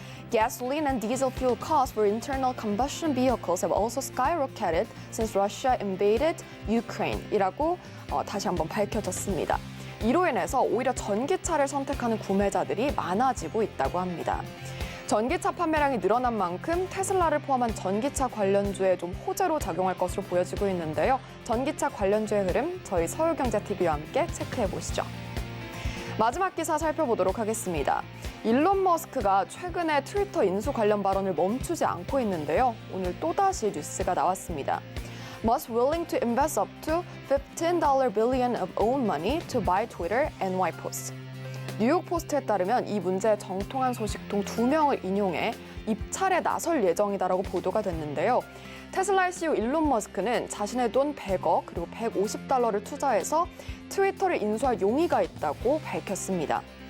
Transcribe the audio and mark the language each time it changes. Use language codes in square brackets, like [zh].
[en] Gasoline and diesel fuel costs for internal combustion vehicles have also skyrocketed since Russia invaded Ukraine [ko] 이라고 다시 한번 밝혀졌습니다. 이로 인해서 오히려 전기차를 선택하는 구매자들이 많아지고 있다고 합니다. 전기차 판매량이 늘어난 만큼 테슬라를 포함한 전기차 관련주에 좀 호재로 작용할 것으로 보여지고 있는데요. 전기차 관련주의 흐름 저희 서울경제TV와 함께 체크해 보시죠. 마지막 기사 살펴보도록 하겠습니다. 일론 머스크가 최근에 트위터 인수 관련 발언을 멈추지 않고 있는데요. 오늘 또다시 뉴스가 나왔습니다. [en] Musk willing to invest up to $15 billion of own money to buy Twitter, NY Post. [ko] 뉴욕 포스트에 따르면 이 문제에 정통한 소식통 2명을 인용해 입찰에 나설 예정이다라고 보도가 됐는데요. 테슬라의 CEO 일론 머스크는 자신의 돈 100억 그리고 $150를 투자해서 트위터를 인수할 용의가 있다고 밝혔습니다.